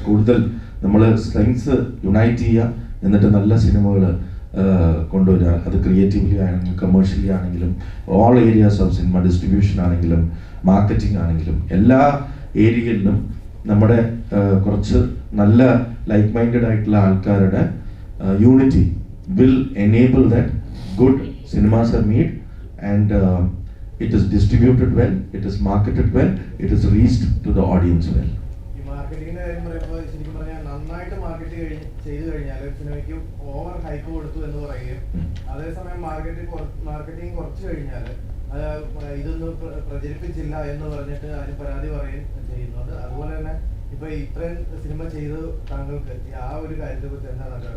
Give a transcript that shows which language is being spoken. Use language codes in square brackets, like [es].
[ml] കൂടുതൽ നമ്മൾ strengths unite ചെയ്യുക, എന്നിട്ട് നല്ല സിനിമകൾ കൊണ്ടുവരിക. അത് ക്രിയേറ്റീവ്ലി ആണെങ്കിലും കമേഴ്ഷ്യലി ആണെങ്കിലും [en] all areas of cinema, [ml] distribution ആണെങ്കിലും മാർക്കറ്റിംഗ് ആണെങ്കിലും എല്ലാ ഏരിയയിലും നമ്മുടെ കുറച്ച് നല്ല ലൈക്ക് മൈൻഡഡ് ആയിട്ടുള്ള ആൾക്കാരുടെ unity [en] will enable that good cinemas are made and it is distributed well, it is marketed well, it is reached to the audience well. [ml] ഈ മാർക്കറ്റിംഗിന്റെ കാര്യം പറയുമ്പോൾ ശരിക്കും പറഞ്ഞാൽ നന്നായിട്ട് മാർക്കറ്റ് ചെയ്തു കഴിഞ്ഞാൽ സിനിമയ്ക്ക് ഓവർ ഹൈപ്പ് കൊടുത്തു എന്ന് പറയുകയും അതേസമയം മാർക്കറ്റിംഗ് കുറച്ച് കഴിഞ്ഞാൽ ഇതൊന്നും പ്രചരിപ്പിച്ചില്ല എന്ന് പറഞ്ഞിട്ട് അതിന് പരാതി പറയുകയും ചെയ്യുന്നുണ്ട്. അതുപോലെ തന്നെ ഇപ്പൊ ഇത്രയും സിനിമ ചെയ്ത് താങ്കൾക്ക് ആ ഒരു കാര്യത്തെ കുറിച്ച് എന്താണ്?